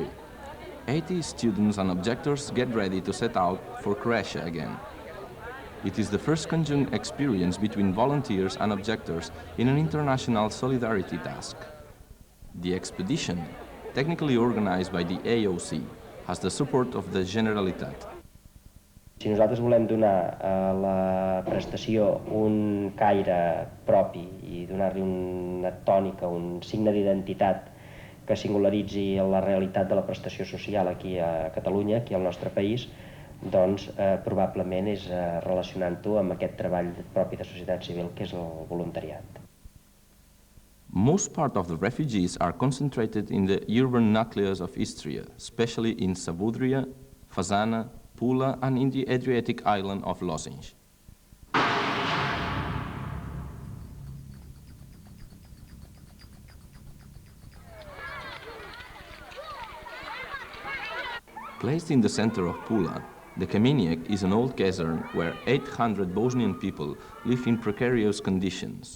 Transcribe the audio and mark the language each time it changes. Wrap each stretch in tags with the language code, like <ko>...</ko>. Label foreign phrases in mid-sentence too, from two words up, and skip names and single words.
<en>80 students and objectors get ready to set out for Croatia again. It is the first conjunct experience between volunteers and objectors in an international solidarity task. The expedition, technically organized by the AOC, has the support of the Generalitat.</en> <ca>Si nosaltres volem donar a la prestació un caire propi i donar-li una tònica, un signe d'identitat que singularitzi la realitat de la prestació social aquí a Catalunya, aquí al nostre país, doncs probablement és relacionant-ho amb aquest treball propi de societat civil que és el voluntariat.</ca> <en>Most part of the refugees are concentrated in the urban nucleus of Istria, especially in Savudrija, Fasana, Pula and in the Adriatic island of Losinj. Placed in the center of Pula, the Kameniec is an old caserne where 800 Bosnian people live in precarious conditions.</en>